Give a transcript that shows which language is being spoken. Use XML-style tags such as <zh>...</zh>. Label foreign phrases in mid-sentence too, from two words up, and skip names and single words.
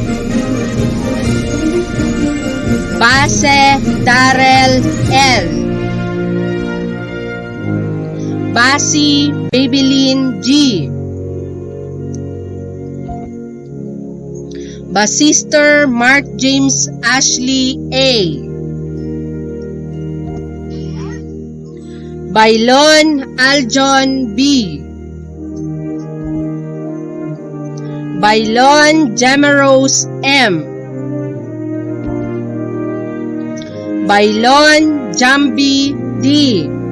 <tl>Base Darrell L. Basi Babylin G. Basister Mark James Ashley A. Bailon Aljon B. Bailon Jamarose M. Bailon Jambi D.</tl>